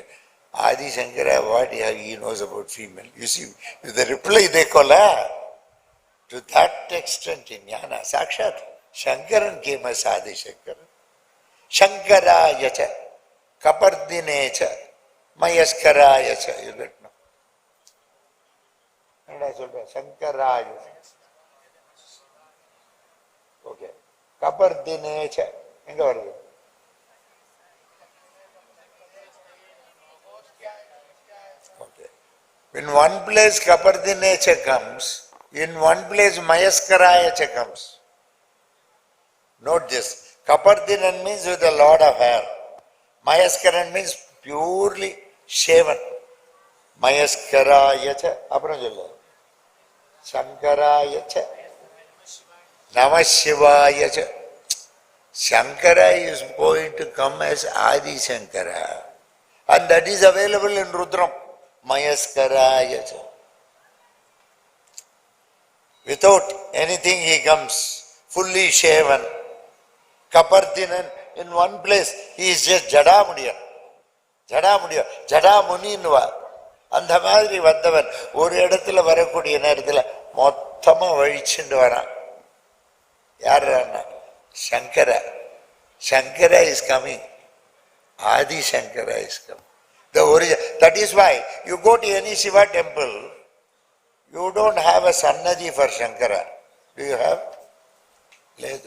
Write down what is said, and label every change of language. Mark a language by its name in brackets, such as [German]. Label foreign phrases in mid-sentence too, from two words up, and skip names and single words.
[English] Adi Shankara, what he knows about female. You see, the reply they call to that extent in Jnana, Sakshat, Shankaran came as Adi Shankara. [Sanskrit] शङ्कराय च, कपर्दिने च, मयस्कराय च. [English] You get no? [Sanskrit] Shankaraya. [Tamil] Okay. [Sanskrit] कपर्दिने च. [Tamil] எங்க வருது? [English] Okay. In one place Kapardine cha comes, in one place Mayaskaraya cha comes. Note this. Kapardinan means with a lot of hair. Mayaskaran means purely shaven. [Sanskrit] मयस्कराय च. [Tamil] அப்புறம் சொல்லு. [Sanskrit] शङ्कराय च। नमः शिवाय च. [English] Shankara is going to come as Adi Shankara. And that is available in Rudram. [Sanskrit] मयस्कराय च. [English] Without anything he comes, fully shaven. Kapardinan, in one place, he is just Jadamudiya. [Tamil] ஜடாமுடியா, ஜடாமுனின்வா. அந்த மாதிரி வந்தவன் ஒரு இடத்துல வரக்கூடிய நேரத்தில் மொத்தமா வழிச்சுட்டு வரான். யார் Shankara. [English] Shankara is coming. Adi Shankara is coming. The origin. That is why you go to any Shiva temple, you don't have a Sannadhi for Shankara. Do you have? Ledu.